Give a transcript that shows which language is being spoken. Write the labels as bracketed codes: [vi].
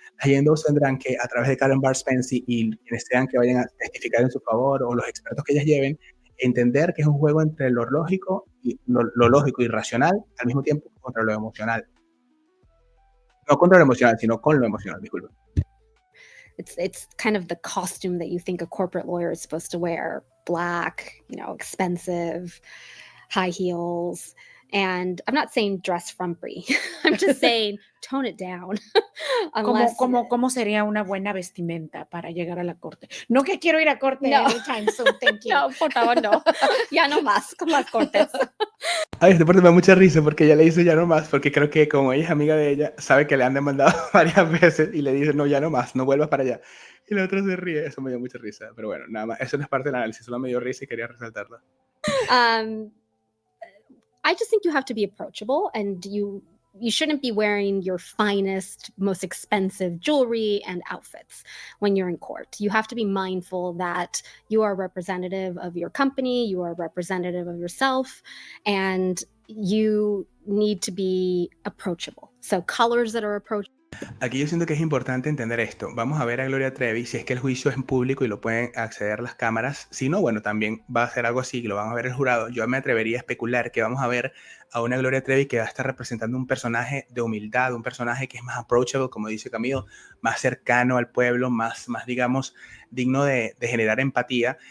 [es] Las Yendos tendrán que, a través de Karen Barr Spence y quienes sean que vayan a testificar en su favor o los expertos que ellas lleven, entender que es un juego entre lo lógico y lo lógico y racional al mismo tiempo contra lo emocional. No contra lo emocional, sino con lo emocional, disculpa. [en] It's kind of the costume that you think a corporate lawyer is supposed to wear. Black, expensive, high heels. And I'm not saying dress frumpy. I'm just saying tone it down. [es] ¿Cómo sería una buena vestimenta para llegar a la corte? No que quiero ir a corte No. [en] anytime soon, thank you. [es] No, por favor, no. Ya no más con las cortes. Ay, este parte me da mucha risa porque ella le dice ya no más, porque creo que como ella es amiga de ella, sabe que le han demandado varias veces y le dice no, ya no más, no vuelvas para allá. Y la otra se ríe, eso me dio mucha risa. Pero bueno, nada más, eso no es parte del análisis, solo me dio risa y quería resaltarlo. [en] I just think you have to be approachable, and you shouldn't be wearing your finest, most expensive jewelry and outfits when you're in court. You have to be mindful that you are a representative of your company, you are a representative of yourself, and you need to be approachable. So colors that are approachable. [es] Aquí yo siento que es importante entender esto. Vamos a ver a Gloria Trevi si es que el juicio es en público y lo pueden acceder las cámaras. Si no, bueno, también va a ser algo así, que lo van a ver el jurado. Yo me atrevería a especular que vamos a ver a una Gloria Trevi que va a estar representando un personaje de humildad, un personaje que es más approachable, como dice Camilo, más cercano al pueblo, más digamos, digno de generar empatía.